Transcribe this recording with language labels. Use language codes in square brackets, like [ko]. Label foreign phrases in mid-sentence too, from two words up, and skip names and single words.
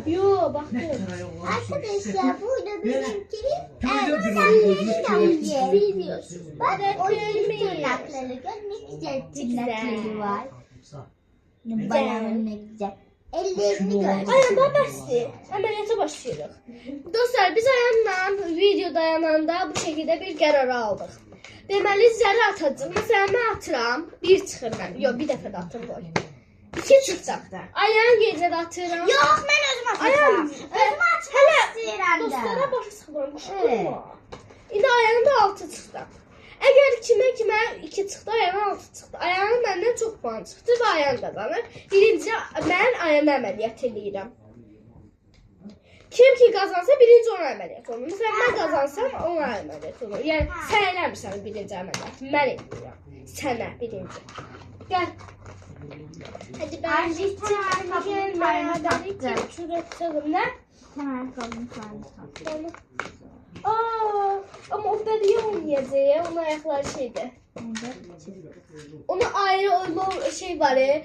[az] Yo, baxdım. [tr] Arkadaşlar burada benimkini Biliyorsun. Bak o yeni tırnakları gör ne güzel tırnakları var. Bayanın ne güzel. Ellerini gör. Ayağım babası. [az] Əməliyyata başlayırıq. Dostlar, biz ayağımla video dayananda bu şəkildə bir qərar aldıq. Deməli, zəri atacağım. Məsələn, mən atıram. Bir çıxır mən. Yox, bir dəfə də atım qoy. İki çıxacaq. Ayağın yerinə də atıram. [tr] Yok ben özüm [az] Ayağım. [tr] atacağım. Özüm atmak istiyorum [az] Dostlara da. başa salıram. Qışqırma. İndi ayağın da altı çıxdı. Əgər kimə 2 çıxdı, ayağın 6 çıxdı. Ayağın məndən çox puan çıxdı və ayağın qazanır. Birinci mən ayağına əməliyyat eləyirəm. Kim ki qazansa birinci ona əməliyyat olur. Məsələn, mən qazansam ona əməliyyat olur. Yəni, sən eləmirsən birinci əməliyyat. Mən eləyirəm. Sənə birinci. Gəl. [tr] Hadi ben gideceğim. Beraber çürütürüm. Ne? Tamam kalın kalın. Aa, ama o bebeği olmayacak. Onun ayakları şeydi. Onun ayrı o şey var ya.